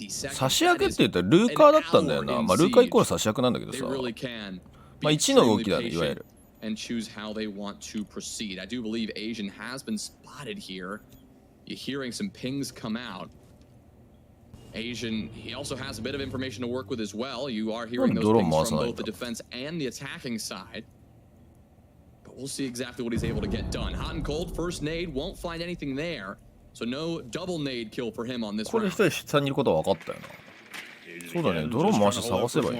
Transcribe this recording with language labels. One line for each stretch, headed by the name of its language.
Japanese: 差し役って言ったらルーカーだったんだよな。まあルーカーイコール差し役なんだけどさ。まあ1の動きだね、いわゆる。
English: And choose how they want to proceed. I do believe Asian has been spotted here. You're hearing some pings come out. Asian, he also has a bit of information to work with as well. You are hearing those pings from both the defense and the attacking side. But we'll see exactly what he's able to get done. Hot and cold, first nade, won't find anything there. So no double nade kill for him on this round.
Japanese: これ一人下にいることは分かったよな。そうだね、ドローン回して探せばいい。